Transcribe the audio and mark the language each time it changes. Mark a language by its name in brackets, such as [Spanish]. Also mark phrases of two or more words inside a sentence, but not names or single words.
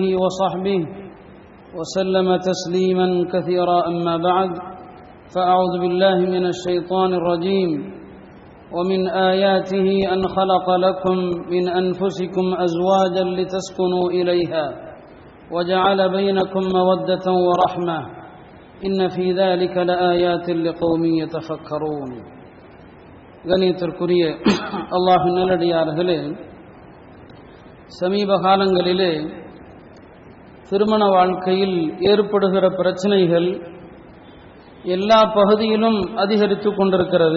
[Arabic] وصحبه وسلم تسليما كثيرا أما بعد فأعوذ بالله من الشيطان الرجيم ومن آياته أن خلق لكم من أنفسكم أزواجا لتسكنوا إليها وجعل بينكم مودة ورحمة إن في ذلك لآيات لقوم يتفكرون [Tamil] கணியத்திற்குரிய அல்லாஹ்வின் நல்லடியார்களே, சமீப காலங்களிலே திருமண வாழ்க்கையில் ஏற்படுகிற பிரச்சனைகள் எல்லா பகுதியிலும் அதிகரித்து கொண்டிருக்கிறது.